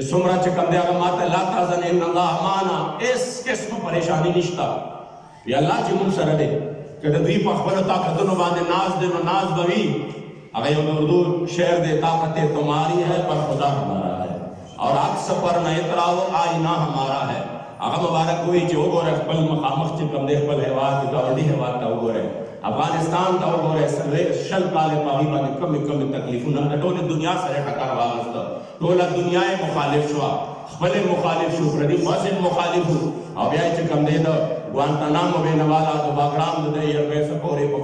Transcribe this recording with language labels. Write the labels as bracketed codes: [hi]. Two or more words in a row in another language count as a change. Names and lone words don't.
[ps] څومره چې کوم دی هغه ما ته [ar] لا تحزن ان الله معنا [ps] هېڅ قسم پریشاني نشته یا الله چې موږ سره دی که د دوی په خپلو طاقتونو باندې ناز دی نو ناز به وي هغه یو د اردو شعر دی طاقت [ur] تمہاری ہے پر خدا ہمارا ہے اور عکس پر نہ اتراؤ آئینہ ہمارا ہے [ps] هغه مبارک وایي چې وګوره خپل مخامخ چې کوم دی خپل هېواد د ګاونډي هېواد ته وګورئ افغانستان ته وګورئ شل کالې په هغې باندې کمې کمې تکلیفونه د ټولې دنیا سره ټکر واخیسته ټوله دنیا یې مخالف شوه خپل مخالف شو پردي خاص مخالف شو او بیا چې کوم دی د ګوانتانامو بینوالا د باګرام د ایرویز پورې په